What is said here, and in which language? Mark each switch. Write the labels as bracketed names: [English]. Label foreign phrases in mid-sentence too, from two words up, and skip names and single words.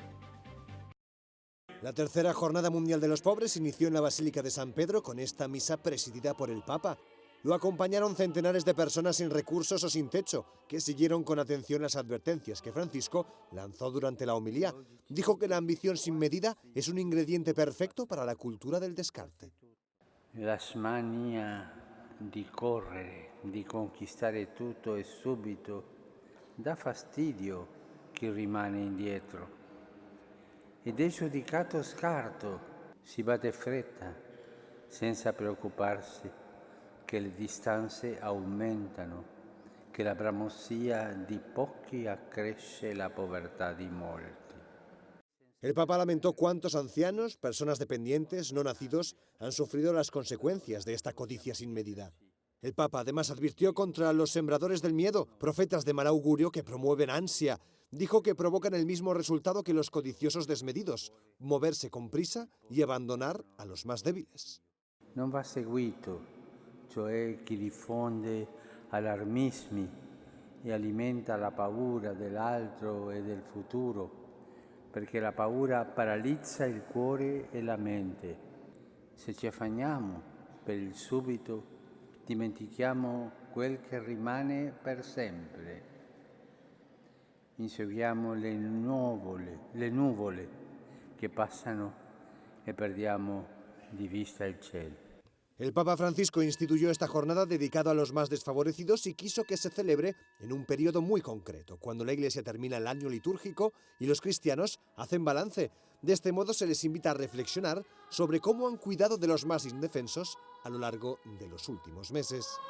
[Spanish] La tercera Jornada Mundial de los Pobres inició en la Basílica de San Pedro con esta misa presidida por el Papa. Lo acompañaron centenares de personas sin recursos o sin techo, que siguieron con atención las advertencias que Francisco lanzó durante la homilía. Dijo que la ambición sin medida es un ingrediente perfecto para la cultura del descarte. [Italian] La smania di correre, di conquistare tutto e subito, dà fastidio chi rimane indietro. Ed è giudicato scarto, si va di fretta, senza preoccuparsi che le distanze aumentano, che la bramosia di pochi accresce la povertà di molti. El Papa lamentó cuántos ancianos, personas dependientes, no nacidos, han sufrido las consecuencias de esta codicia sin medida. El Papa además advirtió contra los sembradores del miedo, profetas de mal augurio que promueven ansia. Dijo que provocan el mismo resultado que los codiciosos desmedidos, moverse con prisa y abandonar a los más débiles. Non va seguito, cioè chi diffonde allarmismi e alimenta la paura dell'altro e del futuro, perché la paura paralizza il cuore e la mente. Se ci affanniamo per il subito, dimentichiamo quel che rimane per sempre. Inseguiamo le nuvole che passano e perdiamo di vista il cielo. [Spanish] El Papa Francisco instituyó esta jornada dedicada a los más desfavorecidos y quiso que se celebre en un periodo muy concreto, cuando la Iglesia termina el año litúrgico y los cristianos hacen balance. De este modo se les invita a reflexionar sobre cómo han cuidado de los más indefensos a lo largo de los últimos meses.